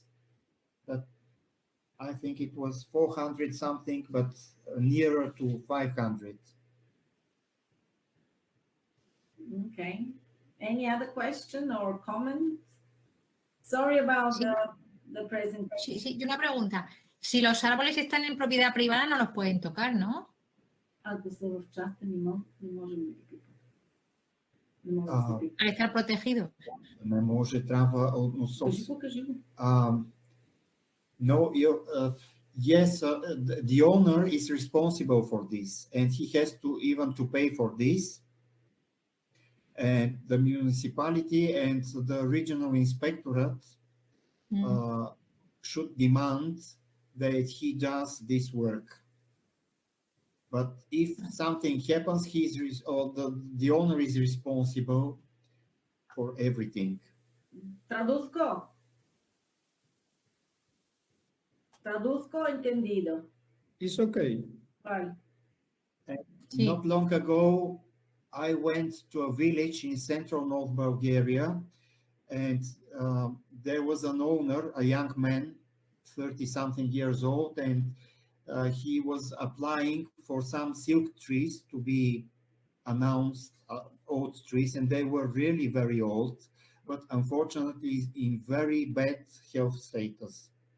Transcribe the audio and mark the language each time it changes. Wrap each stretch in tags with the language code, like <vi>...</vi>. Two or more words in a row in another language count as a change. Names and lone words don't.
<en>But I think it was 400 something, but nearer to 500. Okay. Any other question or comment? Sorry about</en> <es>Sí.</es> <en>the presentation.</en> <es>Sí, sí, y una pregunta. Si los árboles están en propiedad privada, no los pueden tocar, ¿no?</es> <bg>Ако са в частен имот, не можем да ги пипаме. Не може да се пипа.</bg> <es>Al estar protegidos.</es> <bg>Не може, трябва Покажи го.</bg> <en>No, yes, the owner is responsible for this, and he has to even to pay for this. And the municipality and the regional inspectorate should demand that he does this work. But if something happens, the owner is responsible for everything.</en> <es>Traduzco entendido.</es> <en>It's okay.</en> <es>Vale. Sí.</es> <en>Not long ago, I went to a village in central North Bulgaria, and there was an owner, a young man, 30-something years old, and he was applying for some silk trees to be announced, old trees, and they were really very old, but unfortunately in very bad health status.</en>